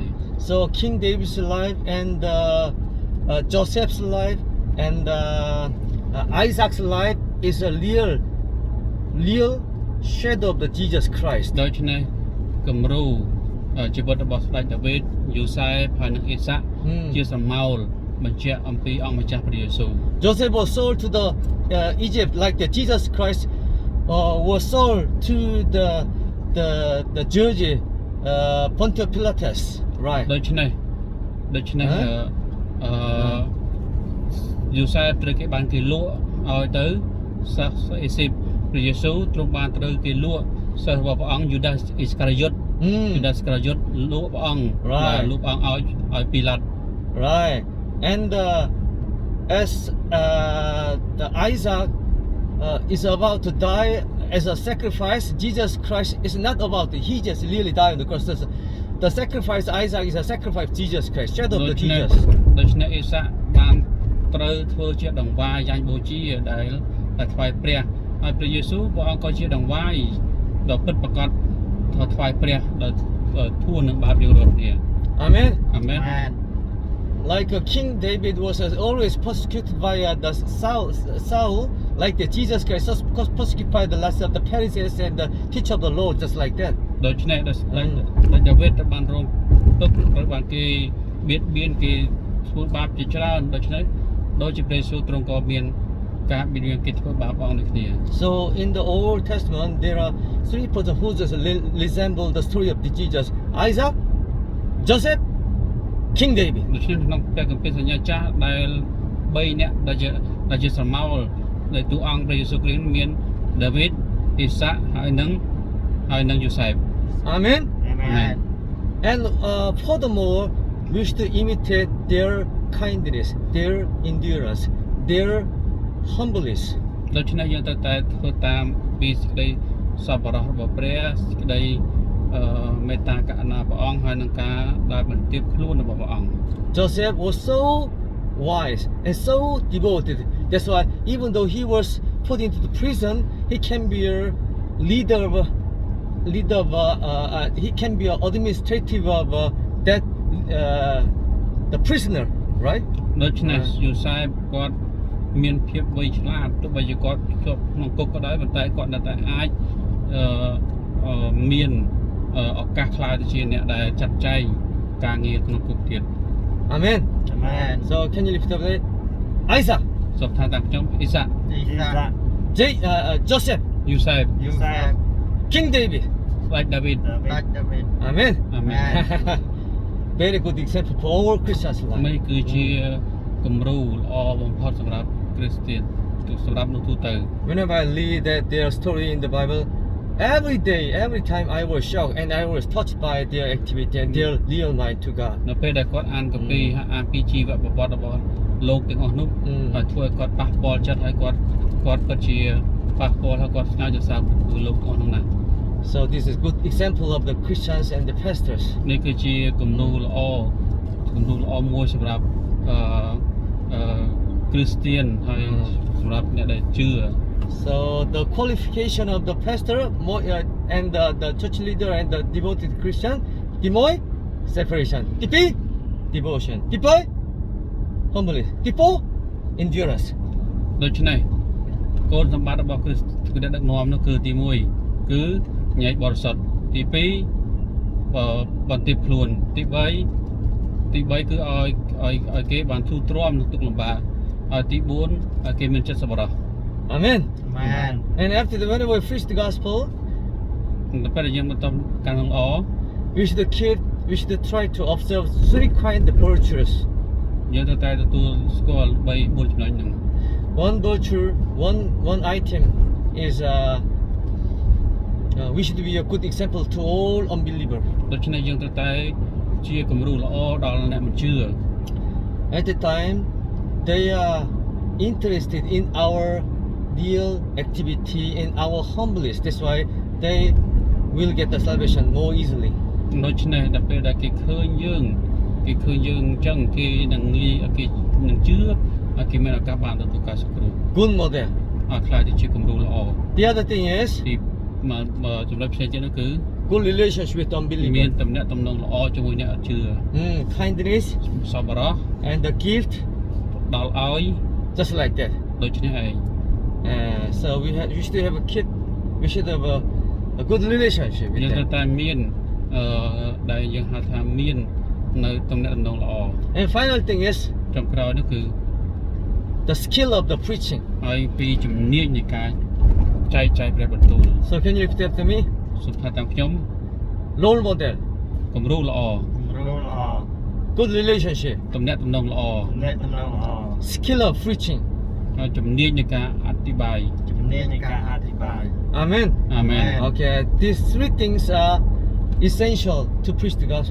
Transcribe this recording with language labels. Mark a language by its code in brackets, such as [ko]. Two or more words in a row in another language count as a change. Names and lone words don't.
[en] So King David's life and Joseph's life and Isaac's life is a real shadow of the Jesus Christ. [km] ដូច្នេះគំរូជីវិតរបស់ស្ដេចដាវីតយូសែបហើយនិងអេសាក់ជាសមោលបញ្ជាក់អំពីអង្គម្ចាស់ព្រះយេស៊ូវ [en] Joseph was sold to the Egypt like the Jesus Christ was sold to the judge Pontius Pilatus, right? [km] ដូច្នេះយូសែបត្រូវគេបានគេលក់ឲ្យទៅសាសអេស៊ីបព្រះយេស៊ូវទ្រង់បានត្រូវគេលក់សិស្សរបស់ព្រះអង្គយូដាសអ៊ីស្ការយុតលក់ព្រះអង្គលក់ព្រះអង្គឲ្យពីឡាត់ [en] Right. And as the Isaac is about to die as a sacrifice, Jesus Christ is not about it. He just really died on the cross. The sacrifice Isaac is a sacrifice of Jesus Christ, shadow of the Jesus. [km] ដូច្នេះអេសាក់បានត្រូវធ្វើជាដង្វាយយ៉ាញ់បូជាដែលថ្វាយព្រះហើយព្រះយេស៊ូវព្រះអង្គក៏ជាដង្វាយដ៏ពិតប្រាកដថ្វាយព្រះដល់ធួននឹងបាបយើងរាល់គ្នា [en] Amen. Amen. Like King David was always persecuted by the Saul, like the Jesus Christ was persecuted by the last of the Pharisees and the teacher of the law, just like that. [km] ដូច្នេះដែលដាវីតបានរងទុក្ខត្រូវបានគេបៀតបៀនគេធ្វើបាបជាច្រើនដូច្នេះដូចជាព្រះយេស៊ូវទ្រង់ក៏មានការបៀតបៀនគេធ្វើបាបអង្គដូចគ្នា [en] So in the Old Testament there are three persons who just resemble the story of the Jesus: Isaac, Joseph, King David. [km] ដូច្នេះក្នុងព្រះគម្ពីរសញ្ញាចាស់ដែល3នាក់ដែលជាស្រមោលដែលតួអង្គព្រះយេស៊ូវគ្រីស្ទមានដាវីតអ៊ីសាក់ហើយនឹងយូសេប [en] Amen. Amen. And furthermore, we should imitate their kindness, their endurance, their humbleness. [km] ដូច្នេះយើងត្រូវតែធ្វើតាមពីសេចក្តីសប្បុរសរបស់ព្រះសេចក្តីមេត្តាករុណាព្រះអង្គហើយនឹងការដែលបន្ទាបខ្លួនរបស់ព្រះអង្គ [en] Joseph was so wise and so devoted. That's why even though he was put into the prison, he can be a leader of he can be an administrative of that the prisoner, right? [km] ដូច្នេះយូសេបគាត់មានភាពវៃឆ្លាតទោះបីជាគាត់ជាប់ក្នុងគុកក៏ដោយប៉ុន្តែគាត់នៅតែអាចមានឱកាសខ្លាយទៅជាអ្នកដែលចាត់ចែងការងារក្នុងគុកទៀត [en] Amen. Amen. So can you lift up it? Isaac, [km] សូមថាតាមខ្ញុំអ៊ីសាក់ [en] Isaac. Joseph, [km] យូសេប [en] Joseph. King David. [km] ស្ដេចដាវីត [en] David. Amen. [km] អាមែន [en] Very good example for all Christians' [km] នេះ [en] life. [km] គឺជាគំរូល្អបំផុតសម្រាប់គ្រីស្ទានសម្រាប់នោះទូទៅ [en] Whenever I read their story in the Bible, every day, every time I was shocked and I was touched by their activity and their real mind to God. [km] នៅពេលដែលគាត់អានកាពីហើយអានពីជីវប្រវត្តិរបស់លោកទាំងអស់នោះហើយធ្វើឲ្យគាត់ប៉ះពាល់ចិត្តហើយគាត់ពិតជាប៉ះពាល់ហើយគាត់ស្នើចសើគឺលោកទាំងអស់នោះណា [en] So this is good example of the Christians and the pastors. [km] នេះគឺជាគំនូរល្អមួយសម្រាប់គ្រីស្ទានហើយសម្រាប់អ្នកដែលជឿ [en] So the qualification of the pastor and the church leader and the devoted Christian, Timoy, separation. Tipi, devotion. Tipoy, humbleness. Tipo, endurance. [km] ដូច្នេះគោលសម្បត្តិរបស់គ្រីស្ទគឺដឹកនាំនោះគឺទី1គឺញែកបរិសុទ្ធទី2បន្ទាបខ្លួនទី3គឺឲ្យគេបានធូរទ្រាំនឹងទុក្ខលំបាកហើយទី4ឲ្យគេមានចិត្តសប្បុរស [en] Amen. Amen. And after whenever we preach the gospel, [km] ទៅពេលដែលយើងបន្តការនឹងល្អ [en] we should try to observe 3 kind of virtues. [km] យើងត្រូវតែទទួលស្គាល់4ចំណុចហ្នឹង [en] One virtue, one item is we should be a good example to all unbelievers. [km] ដូច្នេះយើងត្រូវតែជាគំរូល្អដល់អ្នកមិនជឿ [en] At the time, they are interested in our real activity and our humbleness. That's why they will get the salvation more easily. [km] ដូច្នេះដល់ពេលដែលគេឃើញយើងអញ្ចឹងគេនឹងជឿហើយគេមានឱកាសបានទទួលការសង្គ្រោះ [en] Good model. [km] ឲ្យខ្លាយទៅជាគំរូល្អ [en] The other thing is [km] ទីចំណុចផ្សេងទៀតនោះគឺ [en] good relationship with [km] មាន [en] unbelievers. [km] ទំនាក់ទំនងល្អជាមួយអ្នកអត់ជឿ [en] Kindness [km] សប្បុរស [en] and the gift, [km] ដល់ឲ្យ [en] just like that. [km] ដូច្នេះឯង [en] So we should have a kid. We should have a good relationship [km] យើង [en] with [km] ត្រូវ [en] them. [km] តែមានដែលយើងហៅថាមាននៅទំនាក់ទំនងល្អ [en] And final thing is [km] ចុងក្រោយនោះគឺ [en] the skill of the preaching. [km] ហើយពីជំនាញនៃការចែកចាយព្រះបន្ទូល [en] So can you repeat after me? [km] សុខថាតាមខ្ញុំ [en] Role model, [km] គំរូល្អ [en] Roll. good relationship, [km] ទំនាក់ទំនងល្អ [en] Let them know. skill of preaching. [km] ហើយជំនាញនៃការអធិប្បាយ [en] Amen. [km] អាមែន [en] Okay, these 3 things are essential to preach the gospel.